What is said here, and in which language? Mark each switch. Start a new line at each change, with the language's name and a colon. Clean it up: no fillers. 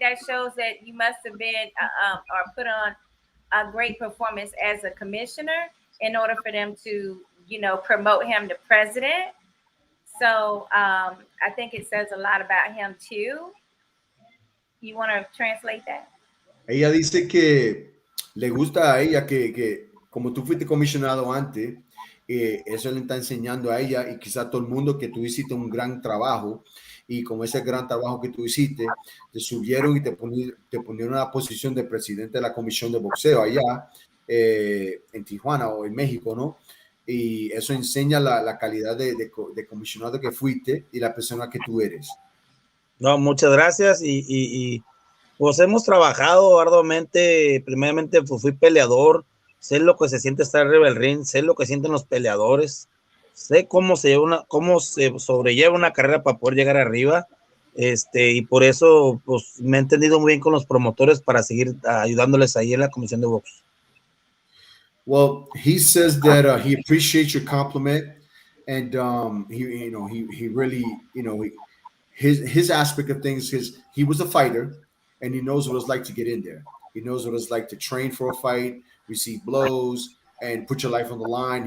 English: That shows that you must have been or put on a great performance as a commissioner in order for them to, promote him to president. So I think it says a lot about him too. You want to translate that?
Spanish: Ella dice que le gusta a ella que como tú fuiste comisionado antes, eso le está enseñando a ella y quizá a todo el mundo que tú hiciste un gran trabajo, y como ese gran trabajo que tú hiciste, te subieron y te ponieron en la posición de presidente de la comisión de boxeo allá en Tijuana o en México, ¿no? Y eso enseña la calidad de comisionado que fuiste y la persona que tú eres. No, muchas gracias y pues hemos trabajado arduamente. Primeramente fui peleador, sé lo que se siente estar arriba del ring, sé lo que sienten los peleadores, sé cómo se sobrelleva una carrera para poder llegar arriba, y por eso pues me he entendido muy bien con los promotores para seguir ayudándoles ahí en la comisión de box.
English: Well, he says that he appreciates your compliment, and he really, his aspect of things is he was a fighter, and he knows what it's like to get in there. He knows what it's like to train for a fight, receive blows, and put your life on the line.